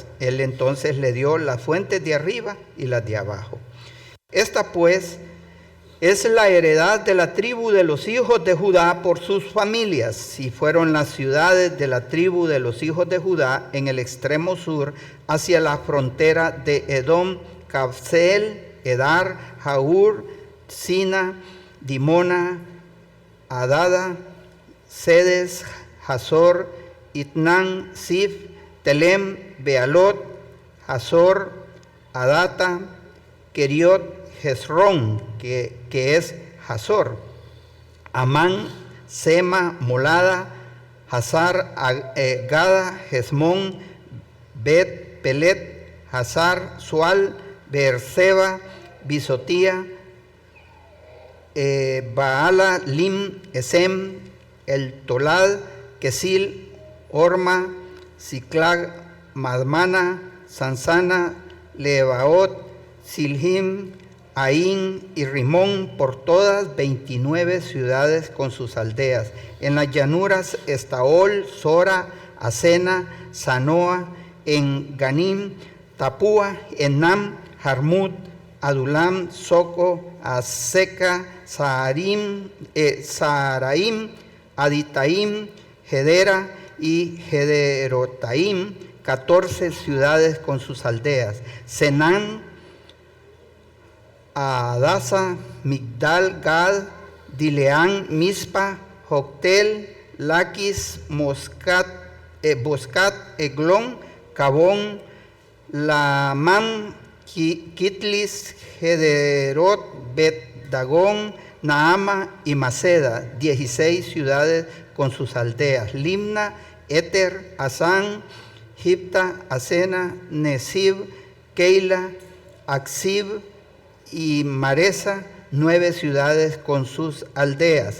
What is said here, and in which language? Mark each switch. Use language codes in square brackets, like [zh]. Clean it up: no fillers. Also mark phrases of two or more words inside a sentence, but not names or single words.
[es] Él entonces le dio las fuentes de arriba y las de abajo. Esta pues es la heredad de la tribu de los hijos de Judá por sus familias, y fueron las ciudades de la tribu de los hijos de Judá en el extremo sur, hacia la frontera de Edom: Cabseel, Edar, Jaur, Sina, Dimona, Adada, Sedes, Hazor, Itnán, Sif, Telem, Bealot, Hazor, Adata, Keriot, Hezrón, que es Hazor, Amán, Sema, Molada, Hazar, Gada, Hezmón, Bet, Pelet, Hazar, Sual, Beerseba, Bisotía, Baala, Lim, Esem, El Tolad, Kesil, Orma, Siclag, Madmana, Sansana, Lebaot, Silhim, Aín y Rimón, por todas 29 ciudades con sus aldeas. En las llanuras Estaol, Sora, Asena, Sanoa, en Ganim, Tapúa, Enam, Jarmut, Adulam, Soco, Aseca, Saharaim, Aditaim, Gedera y Gederotaim, 14 ciudades con sus aldeas. Senán, Adasa, Migdal, Gad, Dileán, Mispa, Joctel, Laquis, Boscat, Eglón, Cabón, Lamam, Kitlis, Gederot, Bet-Dagón, Naama y Maceda, 16 ciudades con sus aldeas. Limna, Eter, Asán, Gipta, Asena, Nesib, Keila, Aksib y Maresa, 9 ciudades con sus aldeas.